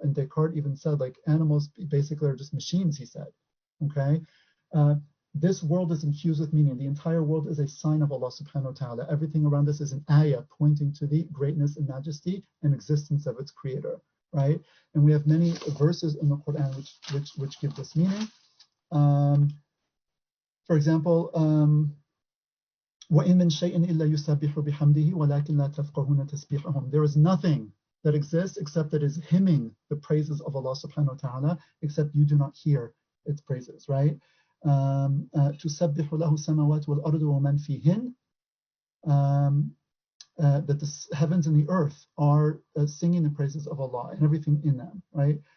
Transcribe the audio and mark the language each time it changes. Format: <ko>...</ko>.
<en>And Descartes even said, like, animals basically are just machines, he said, okay? This world is infused with meaning. The entire world is a sign of Allah subhanahu wa ta'ala. Everything around us is an ayah pointing to the greatness and majesty and existence of its creator, right? And we have many verses in the Quran which give this meaning. For example,</en> <ar>وَإِن مِّن شَيْءٍ إِلَّا يُسَبِّحُ بِحَمْدِهِ وَلَكِنْ لَا تَفْقَهُونَ تَسْبِيحَهُمْ.</ar> <en>There is nothing that exists except that is hymning the praises of Allah subhanahu wa ta'ala, except you do not hear its praises, right?</en> <ar>تُسَبِّحُ لَهُ السَّمَاوَاتُ وَالْأَرْضُ وَمَنْ فِيهِنْ,</ar> <en>that the heavens and the earth are singing the praises of Allah and everything in them, right?</en>